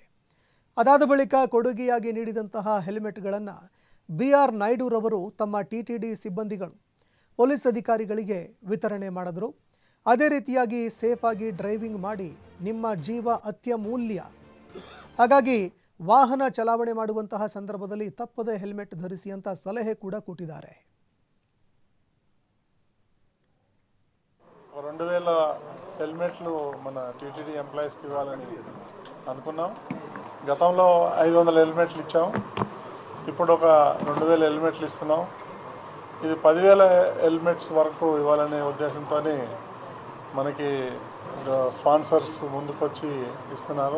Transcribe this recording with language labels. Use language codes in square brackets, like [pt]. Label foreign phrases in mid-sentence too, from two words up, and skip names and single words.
[kn] ಅದಾದ ಬಳಿಕ ಕೊಡುಗೆಯಾಗಿ ನೀಡಿದಂತಹ ಹೆಲ್ಮೆಟ್ಗಳನ್ನು ಬಿಆರ್ ನಾಯ್ಡುರವರು ತಮ್ಮ ಟಿಟಿಡಿ ಸಿಬ್ಬಂದಿಗಳು ಪೊಲೀಸ್ ಅಧಿಕಾರಿಗಳಿಗೆ ವಿತರಣೆ ಮಾಡಿದರು. ಅದೇ ರೀತಿಯಾಗಿ ಸೇಫಾಗಿ ಡ್ರೈವಿಂಗ್ ಮಾಡಿ, ನಿಮ್ಮ ಜೀವ ಅತ್ಯಮೂಲ್ಯ, ಹಾಗಾಗಿ ವಾಹನ ಚಲಾವಣೆ ಮಾಡುವಂತಹ ಸಂದರ್ಭದಲ್ಲಿ ತಪ್ಪದೆ ಹೆಲ್ಮೆಟ್ ಧರಿಸಿ ಅಂತ ಸಲಹೆ ಕೂಡ ಕೊಟ್ಟಿದ್ದಾರೆ. [te] 2000 హెల్మెట్లు మన టీటీడీ ఎంప్లాయీస్కి ఇవ్వాలని అనుకున్నాం. గతంలో 500 హెల్మెట్లు ఇచ్చాం. ఇప్పుడు ఒక 2000 హెల్మెట్లు ఇస్తున్నాం. ఇది 10,000 హెల్మెట్స్ వరకు ఇవ్వాలనే ఉద్దేశంతో మనకి స్పాన్సర్స్ ముందుకొచ్చి ఇస్తున్నారు.